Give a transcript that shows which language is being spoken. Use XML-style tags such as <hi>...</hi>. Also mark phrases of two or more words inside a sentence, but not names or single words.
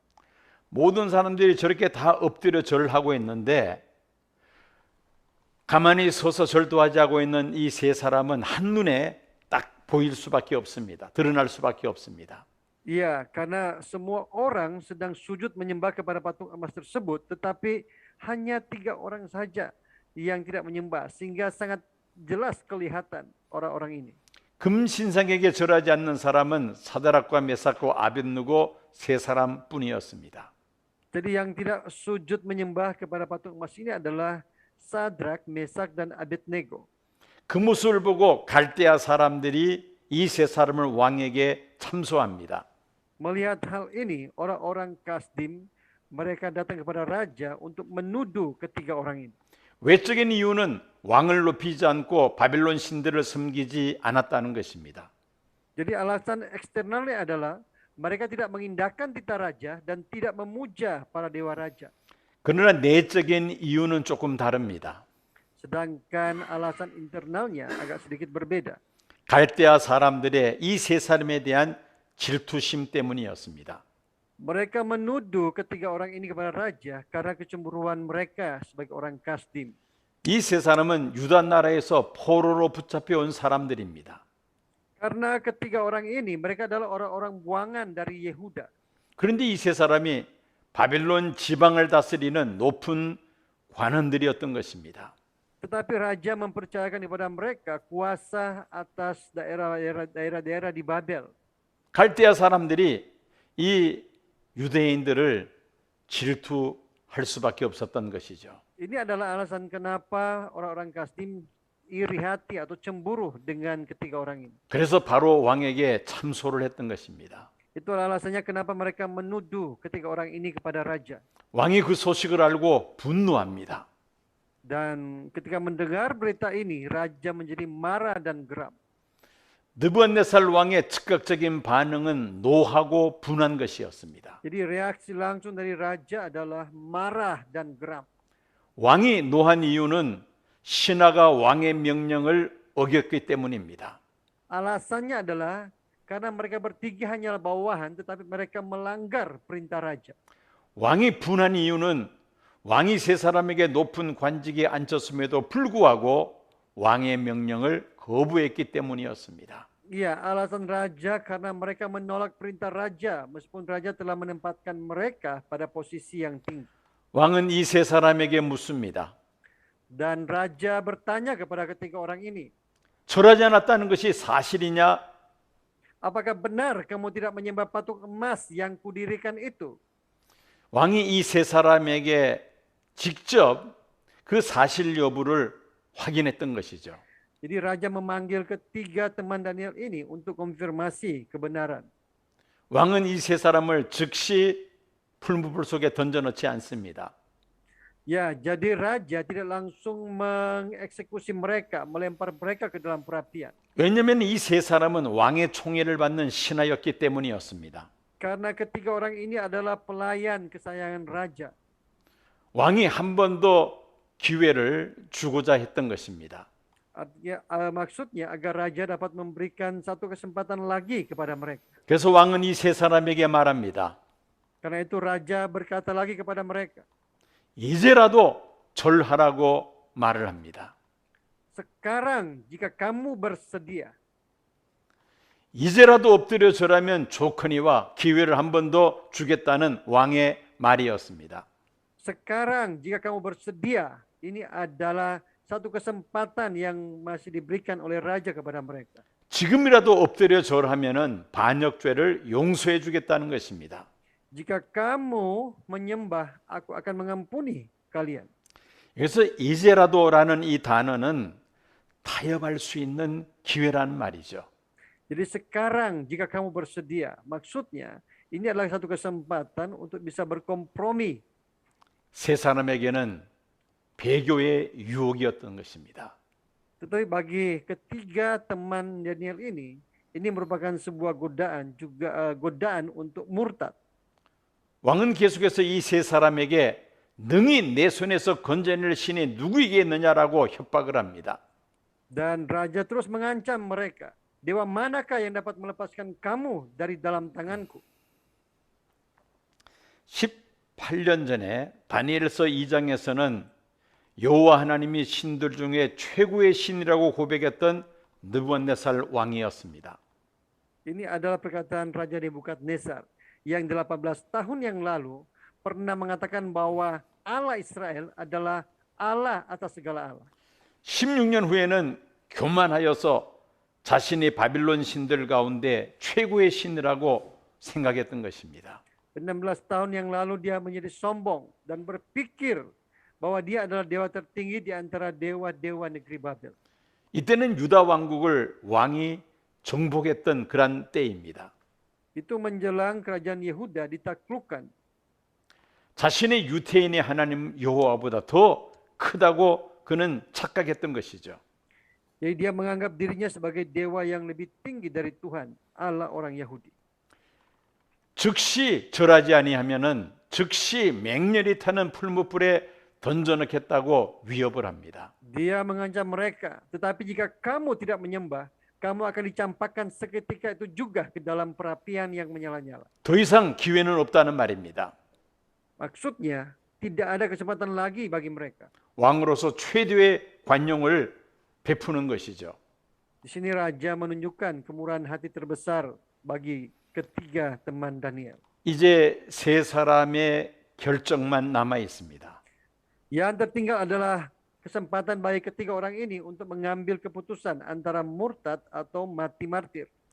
<ko>모든 사람들이 저렇게 다 엎드려 절을 하고 있는데 가만히 서서 절도하지 하고 있는 이 세 사람은 한눈에 딱 보일 수밖에 없습니다. 드러날 수밖에 없습니다.</ko> <id>Ya, karena semua orang sedang sujud menyembah kepada patung emas tersebut, tetapi hanya 3 orang saja yang tidak menyembah, sehingga sangat jelas kelihatan orang-orang ini.</id> <ko>금신상에게 절하지 않는 사람은 사드락과 메삭과 아벳느고 세 사람뿐이었습니다.</ko> <id>Jadi yang tidak sujud menyembah kepada patung emas ini adalah Sadrak, Mesak, dan Abednego.</id> <ko>그 모습을 보고 갈대아 사람들이 이 세 사람을 왕에게 참소합니다.</ko> <id>Melihat hal ini, orang-orang Kasdim, mereka datang kepada raja untuk menuduh ketiga orang ini.</id> <ko>외적인 이유는 왕을 높이지 않고 바빌론 신들을 섬기지 않았다는 것입니다.</ko> <id>Jadi alasan eksternalnya adalah mereka tidak mengindahkan titah raja dan tidak memuja para dewa raja.</id> <ko>그러나 내적인 이유는 조금 다릅니다.</ko> <id>Sedangkan alasan internalnya agak sedikit berbeda.</id> <ko>갈대아 사람들의 이 세 사람에 대한 질투심 때문이었습니다.</ko> <id>Mereka menuduh ketiga orang ini kepada raja karena kecemburuan mereka sebagai orang Kasdim.</id> <ko>이 세 사람은 유다 나라에서 포로로 붙잡혀 온 사람들입니다.</ko> <id>Karena ketiga orang ini mereka adalah orang-orang buangan dari Yehuda.</id> <ko>그런데 이 세 사람이 바빌론 지방을 다스리는 높은 관원들이었던 것입니다.</ko> <id>Tetapi raja mempercayakan kepada mereka kuasa atas daerah-daerah di Babel.</id> <ko>갈대아 사람들이 이 유대인들을 질투할 수밖에 없었던 것이죠.</ko> <id>Ini adalah alasan kenapa orang-orang Kasdim iri hati atau cemburu dengan ketiga orang ini.</id> <ko>그래서 바로 왕에게 참소를 했던 것입니다.</ko> <id>Itulah alasannya kenapa mereka menuduh ketiga orang ini kepada raja.</id> <ko>왕이 그 소식을 알고 분노합니다.</ko> <id>Dan ketika mendengar berita ini, raja menjadi marah dan geram.</id> <ko>느부갓네살 왕의 즉각적인 반응은 노하고 분한 것이었습니다.</ko> <id>Jadi reaksi langsung dari raja adalah marah dan geram.</id> <ko>왕이 노한 이유는 신하가 왕의 명령을 어겼기 때문입니다.</ko> <id>Alasannya adalah karena mereka bertiga hanyalah bawahan, tetapi mereka melanggar perintah raja.</id> <ko>왕이 분한 이유는 왕이 세 사람에게 높은 관직에 앉혔음에도 불구하고 왕의 명령을 거부했기 때문이었습니다.</ko> <id>Iya, alasan raja karena mereka menolak perintah raja, meskipun raja telah menempatkan mereka pada posisi yang tinggi.</id> <ko>왕은 이 세 사람에게 묻습니다.</ko> <id>Dan raja bertanya kepada ketiga orang ini,</id> <ko>절하지 않았다는 것이 사실이냐?</ko> <id>apakah benar kamu tidak menyembah patung emas yang kudirikan itu?</id> <ko>왕이 이 세 사람에게 직접 그 사실 여부를 확인했던 것이죠.</ko> <id>Jadi raja memanggil ketiga teman Daniel ini untuk konfirmasi kebenaran.</id> <ko>왕은 이 세 사람을 즉시 풀무불 속에 던져넣지 않습니다.</ko> <id>Ya, jadi raja tidak langsung mengeksekusi mereka, melempar mereka ke dalam perapian.</id> <ko>왜냐하면 이 세 사람은 왕의 총애를 받는 신하였기 때문이었습니다.</ko> <id>Karena ketiga orang ini adalah pelayan kesayangan raja.</id> <ko>왕이 한 번 더 기회를 주고자 했던 것입니다.</ko> <id>Artinya, maksudnya agar raja dapat memberikan satu kesempatan lagi kepada mereka.</id> <ko>그래서 왕은 이 세 사람에게 말합니다.</ko> <id>Karena itu raja berkata lagi kepada mereka,</id> <ko>이제라도 절하라고 말을 합니다.</ko> <id>sekarang jika kamu bersedia,</id> <ko>이제라도 엎드려 절하면 좋거니와 기회를 한 번 더 주겠다는 왕의 말이었습니다.</ko> <id>sekarang jika kamu bersedia, ini adalah satu kesempatan yang masih diberikan oleh raja kepada mereka.</id> <ko>지금이라도 엎드려 절하면은 반역죄를 용서해 주겠다는 것입니다.</ko> <id>Jika kamu menyembah, aku akan mengampuni kalian.</id> <ko>그래서 이제라도라는 이 단어는 타협할 수 있는 기회라는 말이죠.</ko> <id>Jadi sekarang jika kamu bersedia, maksudnya ini adalah satu kesempatan untuk bisa berkompromi.</id> <ko>세 사람에게는 배교의 유혹이었던 것입니다.</ko> <id>Tetapi bagi ketiga teman Daniel ini merupakan sebuah godaan, juga godaan untuk murtad.</id> <ko>왕은 계속해서 이 세 사람에게 능히 내 손에서 건져낼 신이 누구이겠느냐라고 협박을 합니다.</ko> <id>Dan raja terus mengancam mereka, dewa manakah yang dapat melepaskan kamu dari dalam tanganku?</id> <ko>18년 전에 다니엘서 2장에서는 여호와 하나님이 신들 중에 최고의 신이라고 고백했던 느부갓네살 왕이었습니다.</ko> <id>Ini adalah perkataan Raja Nebukadnezar yang 18 tahun yang lalu pernah mengatakan bahwa Allah Israel adalah Allah atas segala Allah.</id> <ko>16년 후에는 교만하여서 자신이 바빌론 신들 가운데 최고의 신이라고 생각했던 것입니다.</ko> <id>16 tahun yang lalu dia menjadi sombong dan berpikir bahwa dia adalah dewa tertinggi di antara dewa-dewa negeri Babel.</id> <ko>이때는 유다 왕국을 왕이 정복했던 그런 때입니다.</ko> <id>Itu menjelang kerajaan Yehuda ditaklukkan.</id> <ko>자신의 유태인의 하나님 여호와보다 더 크다고 그는 착각했던 것이죠.</ko> <id>Jadi dia menganggap dirinya sebagai dewa yang lebih tinggi dari Tuhan, Allah orang Yahudi.</id> <ko>즉시 절하지 아니하면은 즉시 맹렬히 타는 풀무불에 던져넣겠다고 위협을 합니다.</ko> <id>Dia mengancam mereka, tetapi jika kamu tidak menyembah, kamu akan dicampakkan seketika itu juga ke dalam perapian yang menyala-nyala.</id> <ko>더 이상 기회는 없다는 말입니다.</ko> <id>Maksudnya, tidak ada kesempatan lagi bagi mereka.</id> <ko>왕으로서 최대의 관용을 베푸는 것이죠.</ko> <id>Di sini raja menunjukkan kemurahan hati terbesar bagi ketiga teman Daniel.</id> <ko>이제 세 사람의 결정만 남아 있습니다.</ko> <id>Yang tertinggal adalah kesempatan bagi ketiga orang ini untuk mengambil keputusan antara murtad atau mati martir.</id>